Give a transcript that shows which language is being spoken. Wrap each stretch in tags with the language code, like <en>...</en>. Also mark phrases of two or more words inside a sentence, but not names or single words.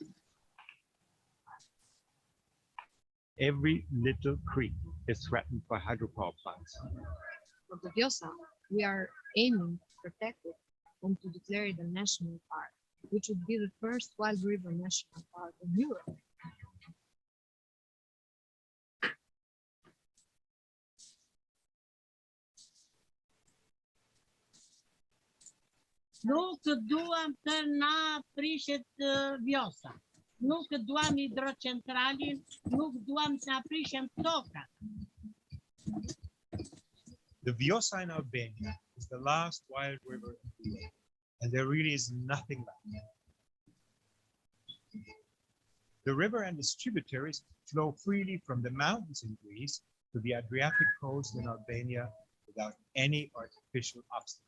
<en>Every little creek is threatened by hydropower plants. For the Vjosa, we are aiming to protect it and to declare it a national park, which would be the first wild river national park in Europe.</en> <sq>Nuk duam të na prishet Vjosa. Nuk duam hidrocentralin, nuk duam të na prishen tokat.</sq> <en>The Vjosa in Albania is the last wild river in the world, and there really is nothing left. The river and its tributaries flow freely from the mountains in Greece to the Adriatic coast in Albania without any artificial obstacles.</en>